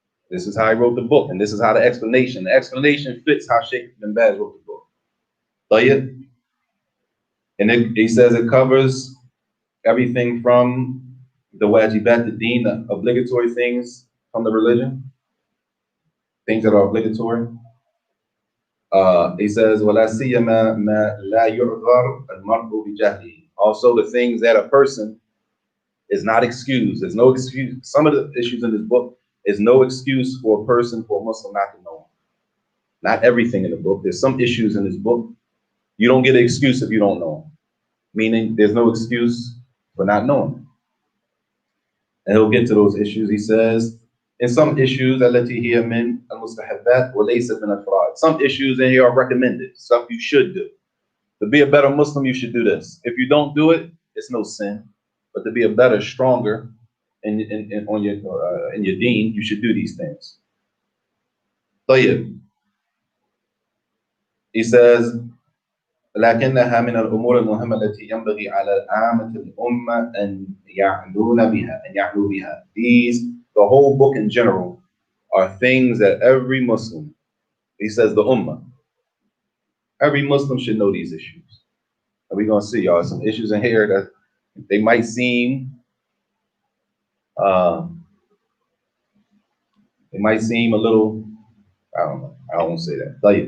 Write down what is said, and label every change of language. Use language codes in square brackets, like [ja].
[en] This is how he wrote the book, and this is how the explanation fits how Sheikh bin Baz wrote the book. [ar] طيب. [en] And he says it covers everything from the wajibat, the deen, the obligatory things from the religion, things that are obligatory. He says, [ar] وَلَا سِيَّمَا مَا لَا يُعْذَرُ الْمَرْءُ بِجَهْلِهِ. [en] Also the things that a person is not excused. There's no excuse. Some of the issues in this book is no excuse for a person, for a Muslim not to know. Not everything in the book. There's some issues in this book. You don't get an excuse if you don't know. Meaning there's no excuse for not knowing. And he'll get to those issues. He says, in some issues, [ar] التي هي من المستحبات وليست من الفرائض. [en] Some issues in here are recommended. Stuff you should do. To be a better Muslim, you should do this. If you don't do it, it's no sin. But to be a better, stronger in your deen, you should do these things. [ar] طيب. [en] He says, [ar] لكنها من الأمور المهمة التي ينبغي على عامة الأمة أن يعلو بها. [en] These, the whole book in general, are things that every Muslim, he says the Ummah, every Muslim should know these issues. And we're going to see, y'all, some issues in here that they might seem a little, I don't know, I don't want to say that.